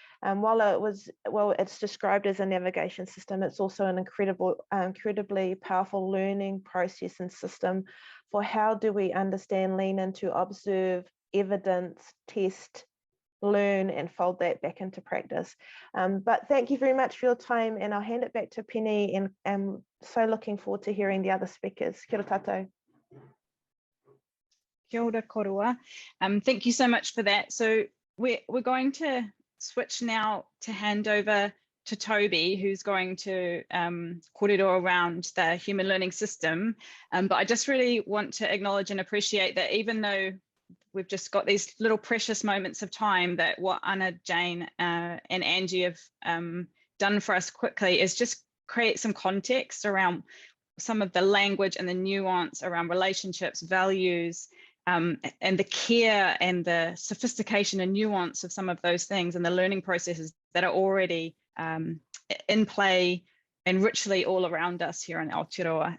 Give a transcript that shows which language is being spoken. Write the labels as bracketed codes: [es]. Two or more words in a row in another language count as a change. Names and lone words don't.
[en] While it's described as a navigation system, it's also an incredibly powerful learning process and system for how do we understand, lean into, observe, evidence, test, learn, and fold that back into practice. But thank you very much for your time, and I'll hand it back to Penny, and I'm so looking forward to hearing the other speakers. [mi] Kia ora tātou. Kia ora korua. [en] Thank you so much for that. So we're going to switch now to hand over to Toby, who's going to kōrero around the human learning system. But I just really want to acknowledge and appreciate that even though we've just got these little precious moments of time, that what Anna, Jane and Angie have done for us quickly is just create some context around some of the language and the nuance around relationships, values, and the care and the sophistication and nuance of some of those things, and the learning processes that are already in play and richly all around us here in Aotearoa.